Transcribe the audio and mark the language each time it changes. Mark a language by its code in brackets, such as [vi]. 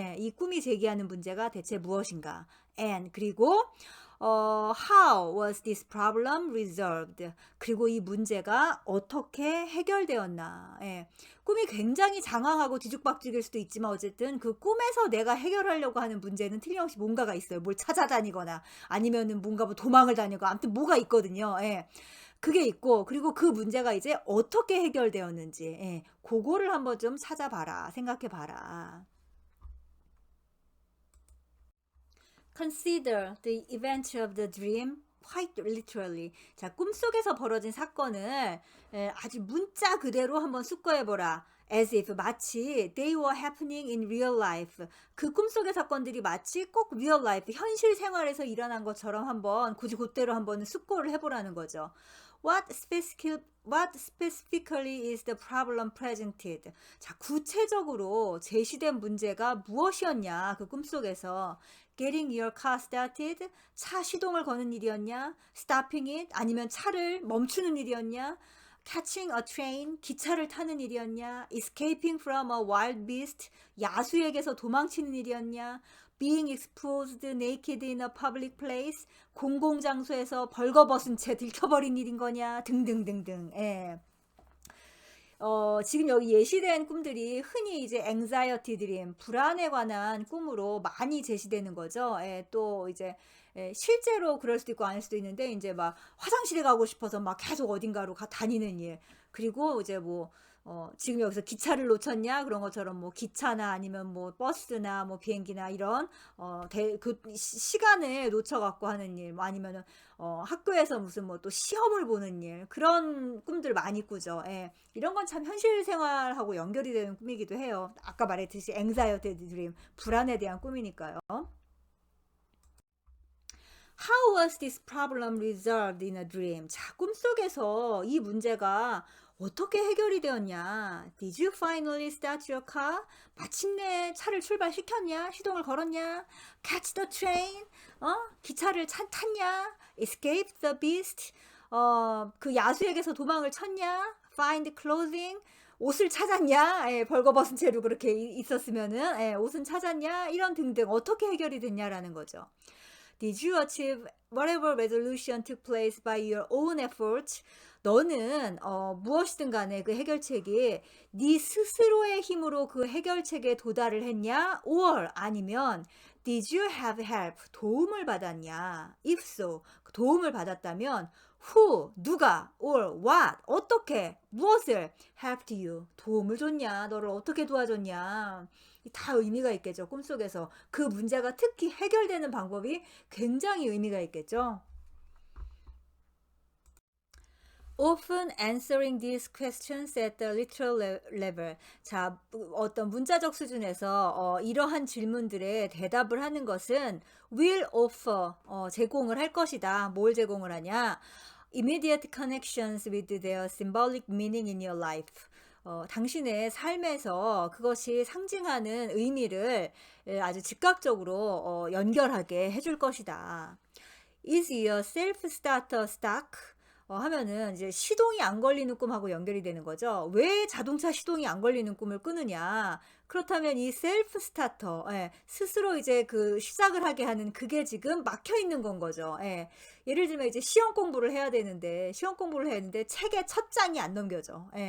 [ko] 이 꿈이 제기하는 문제가 대체 무엇인가? [en] And 그리고 how was this problem resolved? [ko] 그리고 이 문제가 어떻게 해결되었나? 꿈이 굉장히 장황하고 뒤죽박죽일 수도 있지만 어쨌든 그 꿈에서 내가 해결하려고 하는 문제는 틀림없이 뭔가가 있어요. 뭘 찾아다니거나 아니면은 뭔가 뭐 도망을 다니고 아무튼 뭐가 있거든요. 그게 있고 그리고 그 문제가 이제 어떻게 해결되었는지 그거를 한번 좀 찾아봐라. 생각해봐라. [en] Consider the event of the dream quite literally. [ko] 자, 꿈속에서 벌어진 사건을 아주 문자 그대로 한번 숙고해보라. [en] As if, 마치 they were happening in real life. [ko] 그 꿈속의 사건들이 마치 꼭 real life, 현실 생활에서 일어난 것처럼 한번 굳이 그대로 한번 숙고를 해보라는 거죠. [en] What specifically is the problem presented? [ko] 자, 구체적으로 제시된 문제가 무엇이었냐? 그 꿈속에서 [en] getting your car started, [ko] 차 시동을 거는 일이었냐? [en] stopping it, [ko] 아니면 차를 멈추는 일이었냐? [en] catching a train, [ko] 기차를 타는 일이었냐? [en] escaping from a wild beast, [ko] 야수에게서 도망치는 일이었냐? [en] being exposed naked in a public place, [ko] 공공장소에서 벌거벗은 채 들켜버린 일인 거냐? 등등등등. 지금 여기 예시된 꿈들이 흔히 이제 anxiety dream, 불안에 관한 꿈으로 많이 제시되는 거죠. 또 이제 실제로 그럴 수도 있고 아닐 수도 있는데 이제 막 화장실에 가고 싶어서 막 계속 어딘가로 다니는 일. 그리고 이제 뭐 지금 여기서 기차를 놓쳤냐 그런 것처럼 뭐 기차나 아니면 뭐 버스나 뭐 비행기나 이런 그 시간을 놓쳐갖고 하는 일, 뭐 아니면은 학교에서 무슨 뭐 또 시험을 보는 일, 그런 꿈들 많이 꾸죠. 이런 건 참 현실 생활하고 연결이 되는 꿈이기도 해요. 아까 말했듯이 anxiety dream, 불안에 대한 꿈이니까요. [en] How was this problem resolved in a dream? [ko] 자, 꿈속에서 이 문제가 어떻게 해결이 되었냐? [en] Did you finally start your car? [ko] 마침내 차를 출발시켰냐? 시동을 걸었냐? [en] Catch the train? [ko] 기차를 탔냐? [en] Escape the beast? [ko] 그 야수에게서 도망을 쳤냐? [en] Find clothing? [ko] 옷을 찾았냐? 벌거벗은 채로 그렇게 있었으면은 옷은 찾았냐? 이런 등등 어떻게 해결이 됐냐라는 거죠. [en] Did you achieve whatever resolution took place by your own efforts? [ko] 너는 무엇이든 간에 그 해결책이 네 스스로의 힘으로 그 해결책에 도달을 했냐? [en] or 아니면 did you have help? [ko] 도움을 받았냐? if so, 도움을 받았다면 who, 누가, or what, 어떻게, 무엇을 [en] helped you, [ko] 도움을 줬냐, 너를 어떻게 도와줬냐. 다 의미가 있겠죠. 꿈속에서 그 문제가 특히 해결되는 방법이 굉장히 의미가 있겠죠. [en] Often answering these questions at the literal level. [ko] 자, 어떤 문자적 수준에서 이러한 질문들에 대답을 하는 것은 [en] will offer, [ko] 제공을 할 것이다. 뭘 제공을 하냐? [en] Immediate connections with their symbolic meaning in your life. [ko] 당신의 삶에서 그것이 상징하는 의미를 아주 즉각적으로 연결하게 해줄 것이다. [en] Is your self-starter stuck? [ko] 하면은 이제 시동이 안 걸리는 꿈하고 연결이 되는 거죠. 왜 자동차 시동이 안 걸리는 꿈을 꾸느냐? 그렇다면 이 셀프 스타터, 스스로 이제 그 시작을 하게 하는 그게 지금 막혀 있는 건 거죠. 예를 들면 이제 시험 공부를 해야 되는데 책의 첫 장이 안 넘겨져.